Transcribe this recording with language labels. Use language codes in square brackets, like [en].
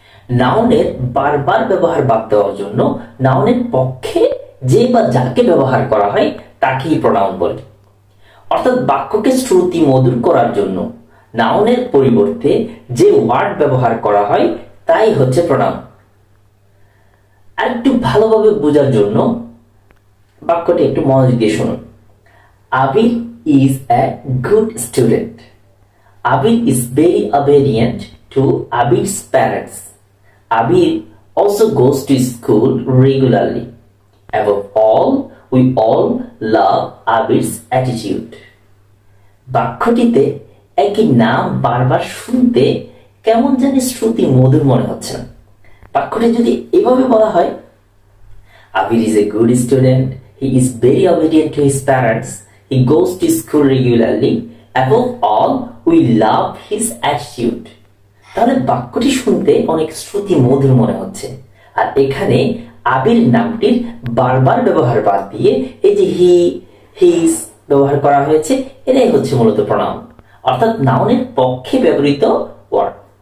[bn] নাউনের বারবার ব্যবহার বাদ দেওয়ার জন্য নাউনের পক্ষে যে বা যাকে ব্যবহার করা হয় তাকেই প্রোনাউন বলে। অর্থাৎ বাক্যকে শ্রুতি মধুর করার জন্য নাউনের পরিবর্তে যে ওয়ার্ড ব্যবহার করা হয় তাই হচ্ছে প্রোনাউন। আর একটু ভালোভাবে বোঝার জন্য বাক্যটি একটু মনোযোগ দিয়ে শুনুন। [en] Abir is a good student. Abir is very obedient to Abir's parents. Abir also goes to school regularly. Above all, we all love Abir's attitude. [bn] বাক্যটিতে একই নাম বারবার শুনতে কেমন জানি শ্রুতি মধুর মনে হচ্ছে না। বাক্যটি যদি এভাবে বলা হয়, [en] Abir is a good student. He is very obedient to his parents. He goes to school regularly. Above all, we love his attitude. [bn] তাহলে বাক্যটি শুনতে অনেক শ্রুতি মধুর মনে হচ্ছে, আর এখানে আবির নামটির বারবার ব্যবহার বাদ দিয়ে এই যে হি, হিজ ব্যবহার করা হয়েছে, এটাই হচ্ছে মূলত প্রোনাউন, অর্থাৎ নাউনের পক্ষে ব্যবহৃত ওয়ার্ড।